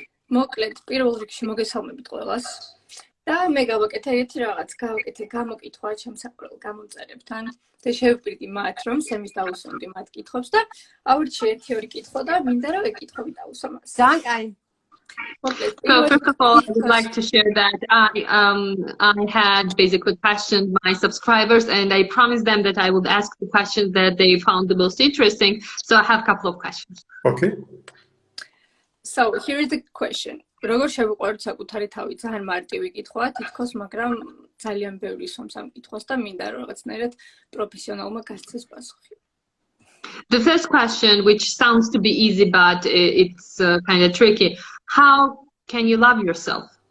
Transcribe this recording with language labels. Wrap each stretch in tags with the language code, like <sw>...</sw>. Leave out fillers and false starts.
<ka>მოკლედ, პირველ რიგში მოგესალმებით ყველას. და მე გავაკეთე ერთი რაღაც, გავაკეთე გამოკითხვა ჩემს საყვარელ გამომწერებთან და შევპირდი მათ, რომ სემის დაუსვამდი მათ კითხვებს და ავირჩიე 1-2 კითხვა და მინდა რომ ეკითხები დაუსვა მას. ძალიან კაი.</ka> <en>Okay. So first of all, I would like to share that I had basically questioned my subscribers, and I promised them that I would ask the questions that they found the most interesting. So I have a couple of questions. Okay. So here is the question.</en> <ka>როგორ შევიყვაროთ საკუთარი თავი? ძალიან მარტივი კითხვაა, თითქოს, მაგრამ ძალიან ბევრი სვამს ამ კითხვას და მინდა რომ რაღაცნაირად პროფესიონალმა გასცეს პასუხი.</ka> <en>The first question, which sounds to be easy, but it's kind of tricky. How can you love yourself?</en>